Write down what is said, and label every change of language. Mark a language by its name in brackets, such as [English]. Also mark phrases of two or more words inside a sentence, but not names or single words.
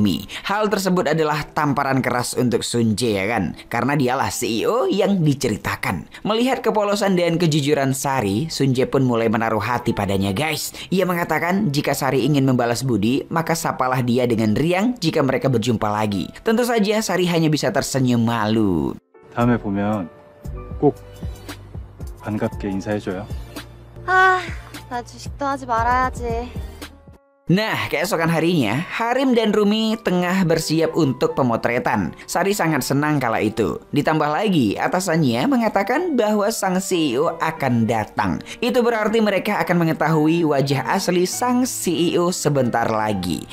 [Indonesian] Hal tersebut adalah tamparan keras untuk Sunje ya kan, karena dialah CEO yang diceritakan. Melihat kepolosan dan kejujuran Sari, Sunje pun mulai menaruh hati padanya guys. Ia mengatakan jika Sari ingin membalas budi, maka sapalah dia dengan riang jika mereka berjumpa lagi. Tentu saja Sari hanya bisa tersenyum malu. [Korean] 다음에 보면 꼭 반갑게 인사해줘요. 아, 나 주식도 하지 말아야지. [Indonesian] Nah, keesokan harinya, Harim dan Rumi tengah bersiap untuk pemotretan. Sari sangat senang kala itu. Ditambah lagi, atasannya mengatakan bahwa sang CEO akan datang. Itu berarti mereka akan mengetahui wajah asli sang CEO sebentar lagi.